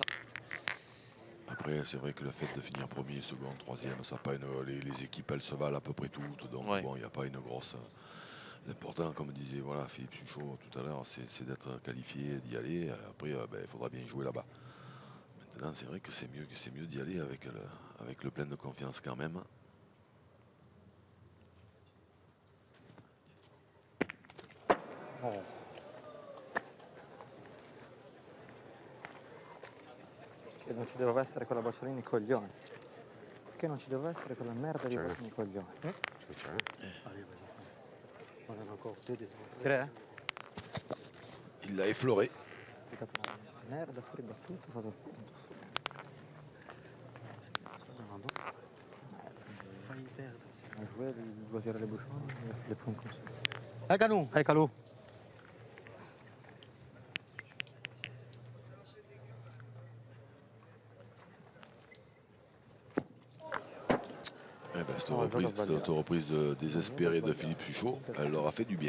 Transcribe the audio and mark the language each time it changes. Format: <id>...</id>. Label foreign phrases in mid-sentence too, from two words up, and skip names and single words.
<fr>Après, c'est vrai que le fait de finir premier, second, troisième, ça a pas les équipes, elles se valent à peu près toutes. Donc, Ouais. bon, il n'y a pas une grosse. L'important, comme disait voilà, Philippe Suchot tout à l'heure, c'est d'être qualifié, d'y aller. Après, il faudra bien jouer là-bas. Maintenant, c'est vrai que c'est mieux d'y aller avec le plein de confiance quand même.</fr> <it>Che non ci doveva essere quella Bocciolini coglione. Perché non ci doveva essere quella merda di Bocciolini coglione?</it> <fr>tu veux tirer? On a encore deux des Cree? Il l'a effleuré.</fr> <it>Peccato una merda fuori battuto, ho fatto il punto. Fai perdere.</it> <fr>On a joué, il doit tirer les bouchons, il a fait les points comme ça. Allez, Calou! Allez, Calou! Eh ben, cette reprise désespérée de Philippe Suchot, elle leur a fait du bien.</fr>